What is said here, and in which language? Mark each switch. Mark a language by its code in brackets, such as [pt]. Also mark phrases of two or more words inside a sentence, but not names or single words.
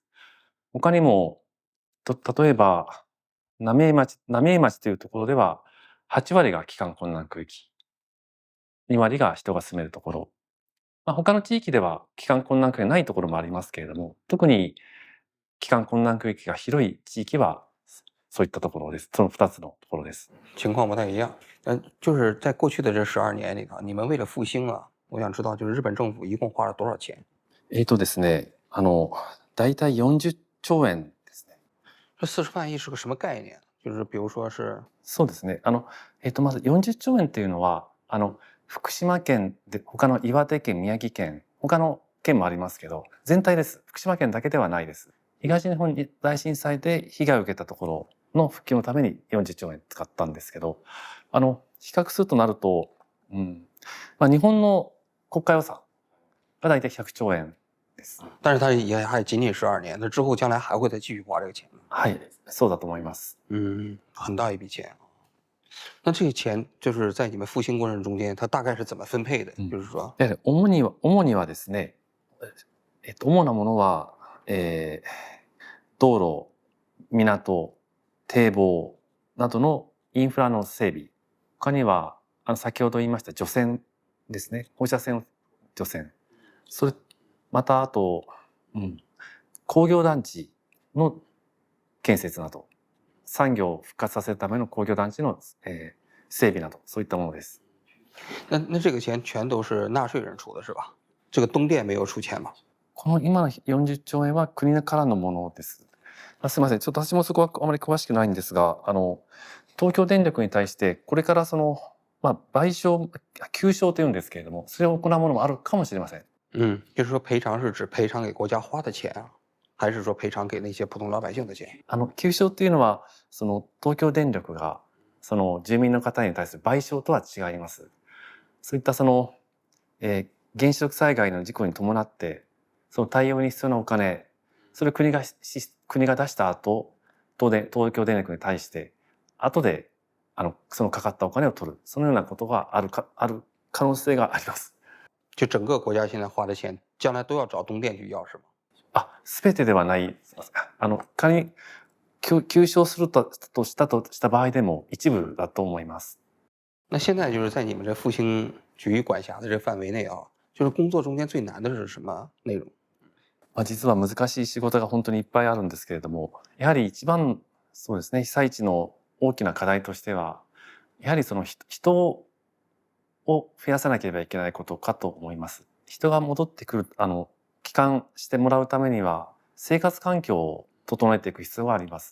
[ja] 他にも、例えば、浪江町というところでは、8割が帰還困難区域、2割が人が住めるところ。他の地域では帰還困難区域がないところもありますけれども、特に帰還困難区域が広い地域はそういったところです。その2つのところです。 [zh] 情况不太一样。就是在过去的这12年里头，你们为了复兴啊，我想知道就是日本政府一共花了多少钱？ [ja] ですね、だいたい40兆円ですね。 [zh] 这40万億是个什么概念？就是比如说是。 [ja] そうですね。まず40兆円っていうのは、福島県で、他の岩手県、宮城県、他の県もありますけど、全体です。福島県だけではないです。東日本大震災で被害を受けたところの復旧のために40兆円使ったんですけど、比較するとなると、日本の国家予算が大体100兆円です。 [zh] 但是它也还仅仅12年，那之后将来还会再继续花这个钱。 [ja] はい、そうだと思います。 [zh] 很大一笔钱。那这个钱就是在你们复興過程中間、它大概是怎么分配的？就是说， [ja] 主にはですね、主なものは、道路、港、堤防などのインフラの整備。他には先ほど言いました除染ですね、放射線除染。またあと、工業団地の建設など。産業を復活させるための工業団地の、整備など、そういったものです。 [zh] 那这个钱全都是纳税人出的是吧？这个东電没有出钱吗？ [ja] この今の40兆円は国からのものです。すみません、ちょっと私もそこはあまり詳しくないんですが、東京電力に対してこれから賠償、求償というんですけれども、それを行うものもあるかもしれません。 [zh] 就是说赔偿是指赔偿给国家花的钱啊，还是说赔偿给那些普通老百姓的钱？ [ja] 求償っていうのは、東京電力が住民の方に対する賠償とは違います。そういった原子力災害の事故に伴って、その対応に必要なお金、それを国が出した後、東京電力に対して、後でそのかかったお金を取る、そのようなことがある可能性があります。 [zh] 就整个国家现在花的钱，将来都要找东電去要是吗？ [ja] 全てではない。仮に求償するとした場合でも一部だと思います。 [zh] 那现在就是在你们这复興局管辖的这范围内啊，就是工作中间最难的是什么内容？ [ja] 実は難しい仕事が本当にいっぱいあるんですけれども、やはり一番そうですね、被災地の大きな課題としては、やはり人を増やさなければいけないことかと思います。人が戻ってくる、帰還してもらうためには、生活環境を整えていく必要があります。